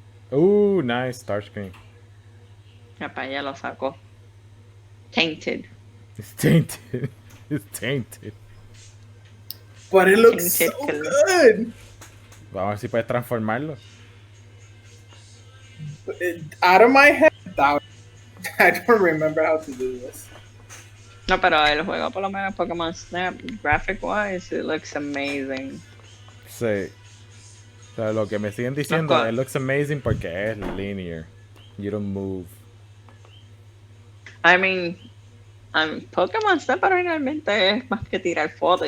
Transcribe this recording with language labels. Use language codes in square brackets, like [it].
[es] juego. [en] Nice, Star Screen. [es] Papá ya lo sacó. Tainted. [en] It's tainted. It's tainted. But it looks so Tainted color. good. [es] Vamos a ver si puedes transformarlo. [en] Out of my head, I don't remember how to do this. [es] No, pero el juego, por lo menos Pokémon Snap, [en] graphic wise, it looks amazing. [es] Sí. O sea, lo que me siguen Los diciendo, co- [en] it looks amazing porque es linear. You don't move. [es] I mean, Pokémon Snap originalmente es más que tirar fotos.